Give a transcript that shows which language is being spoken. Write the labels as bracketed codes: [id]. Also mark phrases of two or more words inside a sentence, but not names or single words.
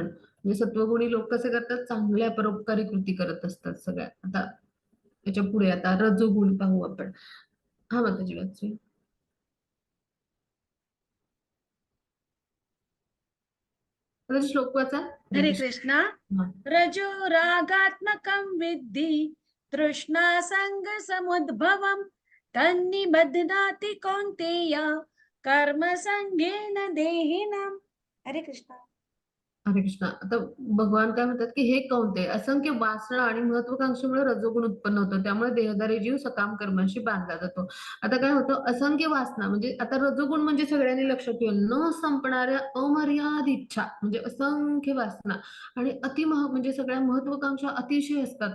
[mr] म्हणजे सत्वगुणी लोक कसे करतात, चांगल्या परोपकारी कृती करत असतात सगळ्या. आता याच्या पुढे आता रजोगुण पाहू आपण. हां, माताजी वाचा. आता श्लोक वाचा. हरे हरे कृष्ण. कृष्ण. हां. [sa] रजो रागात्मकं विद्धि तृष्णा समुद्भवम् तन्निबध्नाति कौन्तेय कर्मसङ्गेन देहिनम्. [mr] हरे कृष्ण. हरे कृष्णा. आता भगवान काय म्हणतात, की "हे कौंते, असंख्य वासना आणि महत्वाकांक्षेमुळे रजोगुण उत्पन्न होतो. त्यामुळे देहधारी जीव सकाम कर्मांशी बांधला जातो." आता काय होतं, असंख्य वासना म्हणजे आता रजोगुण म्हणजे सगळ्यांनी लक्षात ठेवा, न संपणाऱ्या अमर्याद इच्छा म्हणजे असंख्य वासना आणि म्हणजे सगळ्या महत्वाकांक्षा अतिशय असतात.